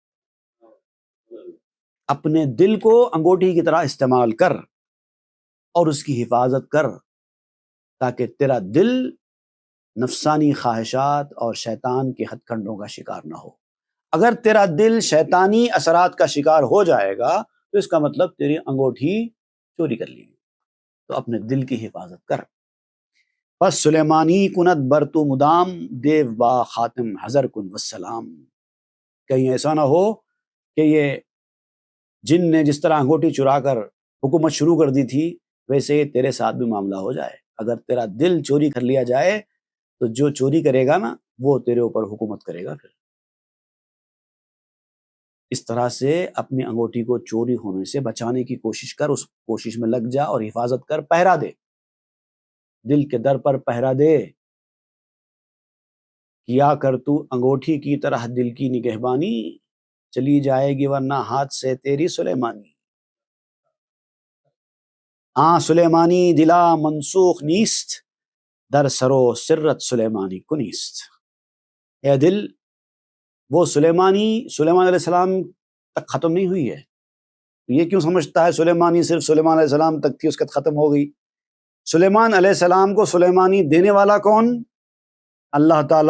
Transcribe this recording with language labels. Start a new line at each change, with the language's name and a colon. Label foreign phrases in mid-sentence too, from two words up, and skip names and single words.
Urdu: اپنے دل کو انگوٹھی کی طرح استعمال کر اور اس کی حفاظت کر، تاکہ تیرا دل نفسانی خواہشات اور شیطان کے ہتھ کنڈوں کا شکار نہ ہو۔ اگر تیرا دل شیطانی اثرات کا شکار ہو جائے گا تو اس کا مطلب تیری انگوٹھی چوری کر لی، تو اپنے دل کی حفاظت کر۔
Persian: پس سلیمانی کنت برتو مدام، دیو با خاتم حضر کن والسلام۔
Urdu: کہیں ایسا نہ ہو کہ یہ جن نے جس طرح انگوٹھی چرا کر حکومت شروع کر دی تھی ویسے ہی تیرے ساتھ بھی معاملہ ہو جائے۔ اگر تیرا دل چوری کر لیا جائے تو جو چوری کرے گا نا وہ تیرے اوپر حکومت کرے گا۔ پھر اس طرح سے اپنی انگوٹھی کو چوری ہونے سے بچانے کی کوشش کر، اس کوشش میں لگ جا اور حفاظت کر، پہرا دے، دل کے در پر پہرا دے۔ کیا کر تو انگوٹھی کی طرح دل کی نگہبانی، چلی جائے گی ورنہ ہاتھ سے تیری سلیمانی۔
Persian: سلیمانی دلا منسوخ نیست، در سرو سرت سلیمانی کنیست۔
Urdu: اے دل، وہ سلیمان
Arabic: علیہ السلام
Urdu: تک ختم نہیں ہوئی ہے، یہ کیوں سمجھتا ہے سلیمانی صرف سلیمان
Arabic: علیہ السلام
Urdu: تک تھی، اس کے ختم ہو گئی؟ سلیمان
Arabic: علیہ السلام
Urdu: کو سلیمانی دینے والا کون؟ اللہ تعالیٰ۔